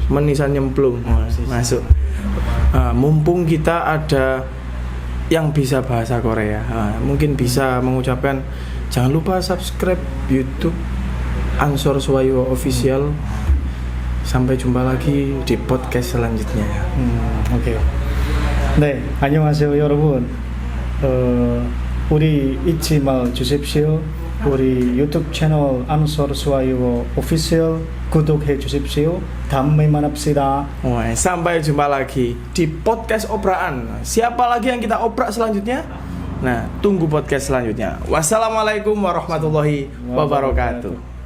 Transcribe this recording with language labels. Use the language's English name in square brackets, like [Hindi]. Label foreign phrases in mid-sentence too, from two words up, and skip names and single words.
[Indonesian] Menisan nyemplung. Masuk. Mumpung kita ada yang bisa bahasa Korea, mungkin bisa mengucapkan jangan lupa subscribe YouTube Ansor Swayo Official. Sampai jumpa lagi di podcast selanjutnya. [Korean] 오케이. 네, 안녕하세요 여러분. 우리 잊지 마 주십시오. 우리 유튜브 채널 안솔 수아이오 오피셜 구독해 주십시오. 다음에 만납시다. [Indonesian] Sampai jumpa lagi di podcast obraan. Siapa lagi yang kita obrak selanjutnya? Nah, tunggu podcast selanjutnya. [Arabic] والسلام عليكم ورحمة الله وبركاته.